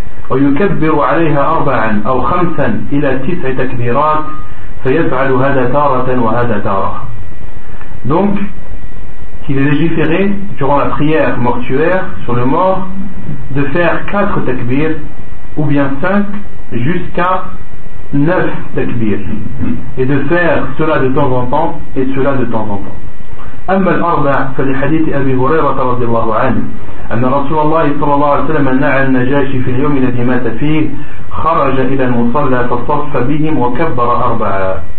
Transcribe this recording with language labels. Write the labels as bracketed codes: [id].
[ar] ويكبر عليها أربعا أو خمسا إلى تسع تكبيرات فيفعل هذا تارة وهذا تارة. [fr] Donc, il est légiféré durant la prière mortuaire sur le mort de faire 4 takbirs ou bien 5 jusqu'à 9 takbirs et de faire cela de temps en temps et cela de temps en temps. [ar] أما الأربع فلحديث أبي هريرة رضي الله عنه أن رسول الله صلى الله عليه وسلم نعى النجاشي في اليوم الذي مات فيه خرج إلى المصلى فصف بهم وكبر أربعا.